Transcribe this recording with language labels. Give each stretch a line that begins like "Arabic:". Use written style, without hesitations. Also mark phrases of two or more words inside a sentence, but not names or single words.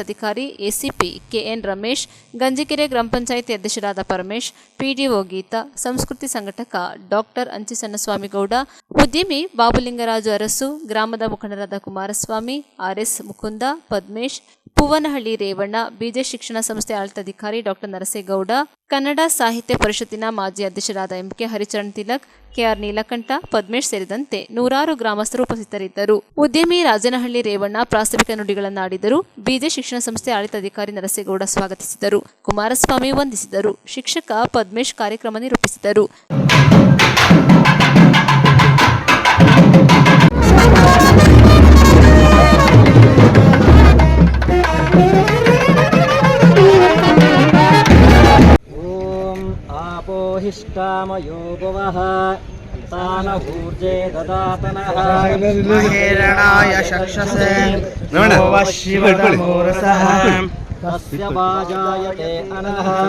Kannada: ಅಧಿಕಾರಿ ಎಸಿಪಿ ಕೆಎನ್ ರಮೇಶ್, ಗಂಜಿಕೆರೆ ಗ್ರಾಮ ಪಂಚಾಯಿತಿ ಅಧ್ಯಕ್ಷರಾದ ಪರಮೇಶ್, ಪಿಡಿಒ ಗೀತಾ, ಸಂಸ್ಕೃತಿ ಸಂಘಟಕ ಡಾಕ್ಟರ್ ಅಂಚಿಸನ್ನಸ್ವಾಮಿಗೌಡ, ಉದ್ಯಮಿ ಬಾಬುಲಿಂಗರಾಜು ಅರಸು, ಗ್ರಾಮದ ಮುಖಂಡರಾದ ಕುಮಾರಸ್ವಾಮಿ, ಆರ್ಎಸ್ ಮುಕುಂದ, ಪದ್ಮೇಶ್, ಪೂವನಹಳ್ಳಿ ರೇವಣ್ಣ, ಬಿಜೆ ಶಿಕ್ಷಣ ಸಂಸ್ಥೆ ಆಡಳಿತಾಧಿಕಾರಿ ಡಾಕ್ಟರ್ ನರಸೇಗೌಡ, ಕನ್ನಡ ಸಾಹಿತ್ಯ ಪರಿಷತ್ತಿನ ಮಾಜಿ ಅಧ್ಯಕ್ಷರಾದ ಎಂಕೆ ಹರಿಚರಣ್ ತಿಲಕ್, ಕೆಆರ್ ನೀಲಕಂಠ, ಪದ್ಮೇಶ್ ಸೇರಿದಂತೆ ನೂರಾರು ಗ್ರಾಮಸ್ಥರು ಉಪಸ್ಥಿತರಿದ್ದರು. ಉದ್ಯಮಿ ರಾಜನಹಳ್ಳಿ ರೇವಣ್ಣ ಪ್ರಾಸ್ತಾವಿಕ ನುಡಿಗಳನ್ನಾಡಿದರು. ಬಿಜೆ ಶಿಕ್ಷಣ ಸಂಸ್ಥೆ ಆಡಳಿತಾಧಿಕಾರಿ ನರಸೇಗೌಡ ಸ್ವಾಗತಿಸಿದರು. ಕುಮಾರಸ್ವಾಮಿ ವಂದಿಸಿದರು. ಶಿಕ್ಷಕ ಪದ್ಮೇಶ್ ಕಾರ್ಯಕ್ರಮ ನಿರೂಪಿಸಿದರು.
Sanskrit: आपोहिष्टामयो भुवः तानूर्जे ददातनः महेरणाय चक्षसे शिवतमोरसः तस्य वाजायते अनः